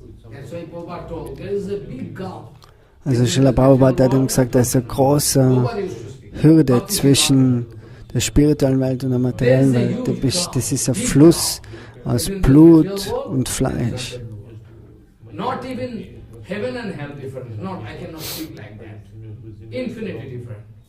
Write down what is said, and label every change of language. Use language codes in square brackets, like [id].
[en] That's why Prabhupada told, there is a big gulf. [de] Also Srila Prabhupada hat ihm gesagt, da ist eine große Hürde zwischen der spirituellen Welt und der materiellen Welt. Das ist ein Fluss aus Blut und Fleisch. [en] Not even heaven and hell different. Not, I cannot speak like that. Infinitely different.